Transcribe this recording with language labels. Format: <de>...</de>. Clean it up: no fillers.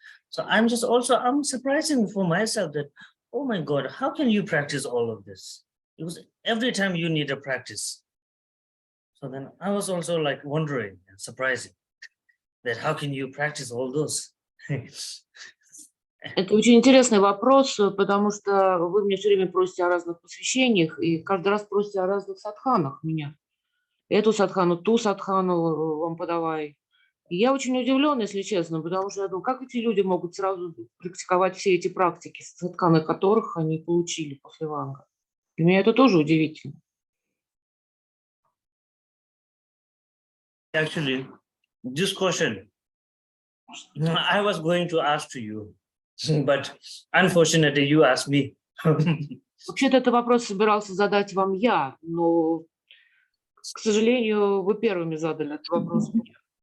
<en>So I'm surprising for myself that, oh my God, how can you practice all of this? Because every time you need a practice. So then I was also like wondering and surprising that how can you practice all those?</en> <ru>Это очень интересный вопрос, потому что вы мне все время просите о разных посвящениях, и каждый раз просите о разных садханах меня. Эту садхану, ту садхану вам подавай. И я очень удивлена, если честно, потому что я думаю, как эти люди могут сразу практиковать все эти практики, садханы которых они получили после ванга. Для меня это тоже удивительно.</ru> <en>Actually, this question, I was going to ask to you, but unfortunately, you asked me.</en> <ru>Вообще-то этот вопрос собирался задать вам я, но, к сожалению, вы первыми задали этот вопрос мне.</ru>